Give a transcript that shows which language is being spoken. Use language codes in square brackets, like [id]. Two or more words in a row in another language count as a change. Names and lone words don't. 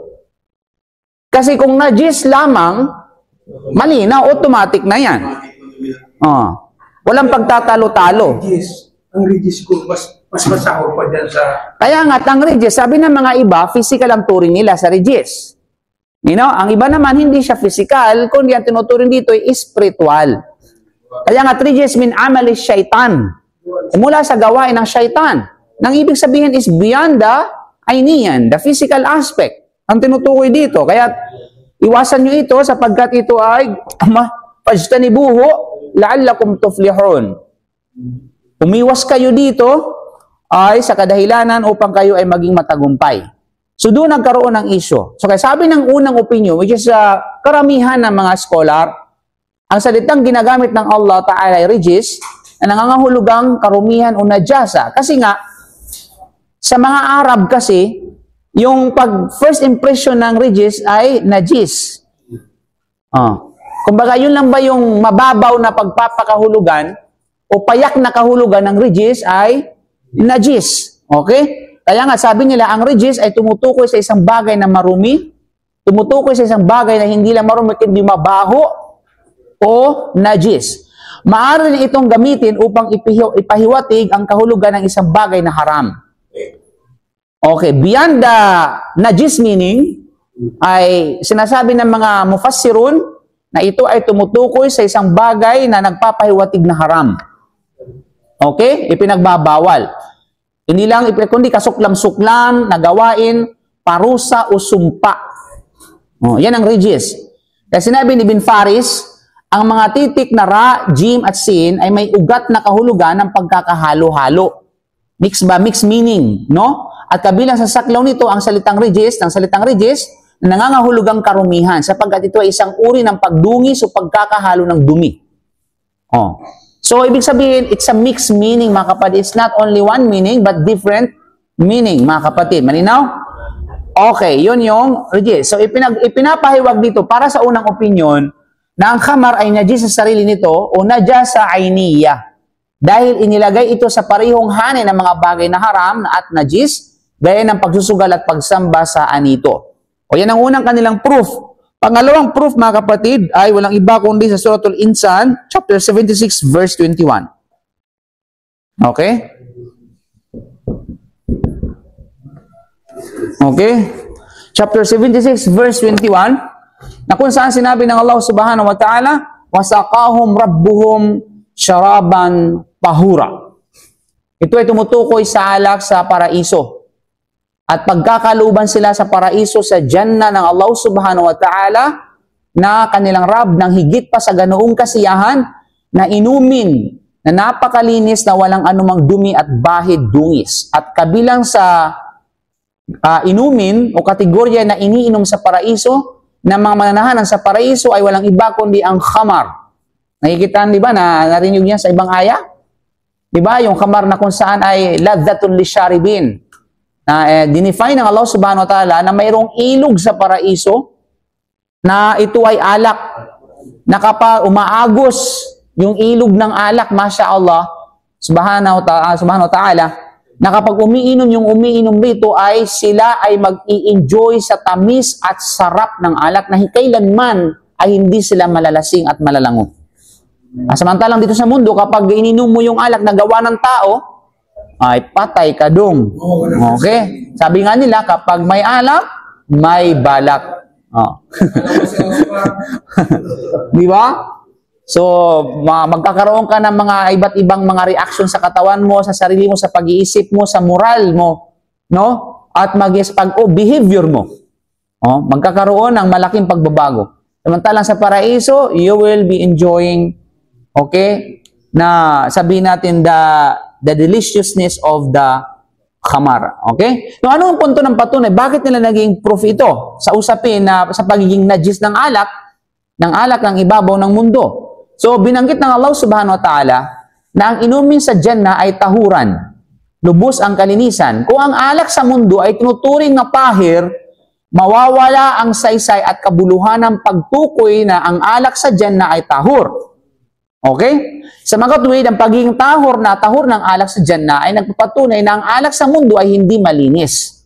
[tl] Kasi kung najis lamang, malinaw, automatic na yan. Walang pagtatalo-talo. Ang regis ko, mas masahol pa dyan sa... Kaya nga, ang regis, sabi ng mga iba, physical ang turing nila sa regis. [en] You know, [tl] ang iba naman, hindi siya physical, kundi ang tinuturing dito ay spiritual. Kaya nga, [ar] رجس من عمل الشيطان. [tl] Mula sa gawain ng shaitan. Nang ibig sabihin [en] is beyond the ainian, the physical aspect. [tl] Ang tinutukoy dito. Kaya, iwasan nyo ito sapagkat ito ay [ar] فاجتنبوه لعلكم تفلحون. [tl] Umiwas kayo dito ay sa kadahilanan upang kayo ay maging matagumpay. So doon nagkaroon ng issue. So kaya sabi ng unang opinion, [en] which is [tl] karamihan ng mga scholar, ang salitang ginagamit ng [ar] الله تعالى [tl] ay regis, na nangangahulugang karumihan o najasa. Kasi nga, sa mga Arab kasi, yung [en] first impression [tl] ng regis ay najis. Kumbaga, yun lang ba yung mababaw na pagpapakahulugan o payak na kahulugan ng regis ay najis. Okay? Kaya nga, sabi nila, ang regis ay tumutukoy sa isang bagay na marumi, tumutukoy sa isang bagay na hindi lang marumi, kundi mabaho o najis. Maaari rin itong gamitin upang ipahiwatig ang kahulugan ng isang bagay na haram. Okay, [en] beyond the najis meaning, [tl] ay sinasabi ng mga mufassirun na ito ay tumutukoy sa isang bagay na nagpapahiwatig na haram. Okay? Ipinagbabawal. Hindi lang, kundi kasuklam-suklam, nagawain, parusa o sumpa. Yan ang regis. Kaya sinabi ni Bin Faris, ang mga titik na ra, jim at sin ay may ugat na kahulugan ng pagkakahalo-halo. [en] Mix meaning, no? [tl] At kabilang sa saklaw nito ang salitang regis, na nangangahulugang karumihan sapagkat ito ay isang uri ng pagdungis o pagkakahalo ng dumi. So, ibig sabihin, [en] it's a mixed meaning, [tl] mga kapatid. [en] It's not only one meaning, but different meaning, [tl] mga kapatid. Malinaw? Okay, yun yung najis. So, ipinapahiwag dito para sa unang opinion na ang khamar ay najis sa sarili nito o [ar] نجاسة عينية. [tl] Dahil inilagay ito sa parehong hanin ng mga bagay na haram at najis, gaya ng pagsusugal at pagsamba sa anito. O yan ang unang kanilang proof. Pangalawang proof, mga kapatid, ay walang iba kundi sa Suratul Insan, chapter 76, verse 21. Okay? Okay? Chapter 76, verse 21, na kung saan sinabi ng [ar] الله سبحانه وتعالى, وسقاهم ربهم شرابا طهورا. [tl] Ito ay tumutukoy sa alak sa paraiso. At pagkakaluban sila sa paraiso sa Jannah ng [ar] الله سبحانه وتعالى [tl] na kanilang Rab ng higit pa sa ganoong kasiyahan na inumin na napakalinis na walang anumang dumi at bahid dungis. At kabilang sa inumin o kategorya na iniinom sa paraiso na mga mananahanan sa paraiso ay walang iba kundi ang khamar. Nakikita, di ba, na narinig niya sa ibang aya? Di ba, yung khamar na kung saan ay [ar] لذة للشاربين. [tl] Dinefine ng [ar] الله سبحانه وتعالى [tl] na mayroong ilog sa paraiso na ito ay alak. Na kapag umaagos yung ilog ng alak, [ar] ما شاء الله سبحانه وتعالى, [tl] na kapag umiinom yung umiinom rito ay sila ay mag-i-enjoy sa tamis at sarap ng alak na kailanman ay hindi sila malalasing at malalango. Samantalang dito sa mundo, kapag ininom mo yung alak na gawa ng tao, ay patay ka dong. Okay? Sabi nga nila, kapag may alak, may balak. Oh. Di ba? So, magkakaroon ka ng mga iba't ibang mga reaction sa katawan mo, sa sarili mo, sa pag-iisip mo, sa moral mo, no? At behavior mo. Oh, magkakaroon ng malaking pagbabago. Samantalang sa paraiso, [en] you will be enjoying, okay, [tl] na sabihin natin [en] the deliciousness of the khamar. Okay? [tl] No, ano ang punto ng patunay? Bakit nila naging proof ito sa usapin na sa pagiging najis ng alak ng ibabaw ng mundo? So, binanggit ng [ar] الله سبحانه وتعالى [tl] na ang inumin sa Jannah ay tahuran. Lubos ang kalinisan. Kung ang alak sa mundo ay tinuturing na pahir, mawawala ang saysay at kabuluhan ng pagtukoy na ang alak sa Jannah ay tahur. Okay? Sa mga katuwid, ang pagiging tahur ng alak sa Jannah ay nagpapatunay na ang alak sa mundo ay hindi malinis.